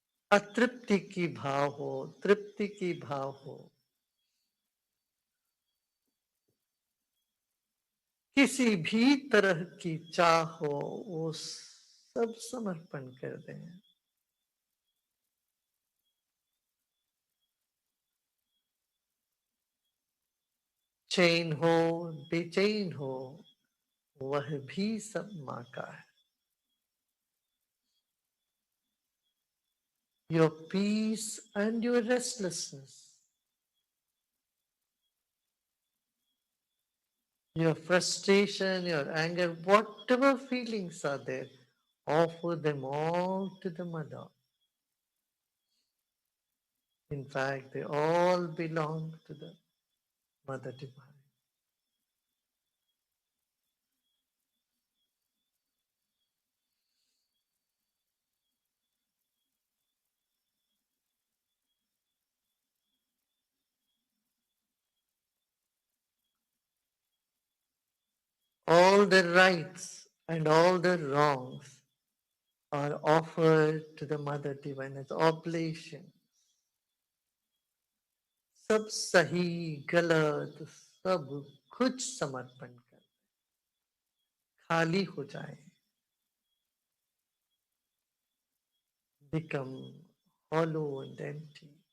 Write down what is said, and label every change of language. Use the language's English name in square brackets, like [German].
[Hindi] अतृप्ति की भाव हो, तृप्ति की भाव हो, किसी भी तरह की चाह हो, वो सब समर्पण कर दें। चैन हो, बेचैन हो, वह भी सब माँ का है। [English] Your peace and your restlessness, your frustration, your anger, whatever feelings are there, offer them all to the mother. In fact, they all belong to the Mother Divine. All the rights and all the wrongs are offered to the Mother Divine as oblation. [Hindi] सब सही गलत सब कुछ समर्पण कर खाली हो जाए, [English] become hollow and empty.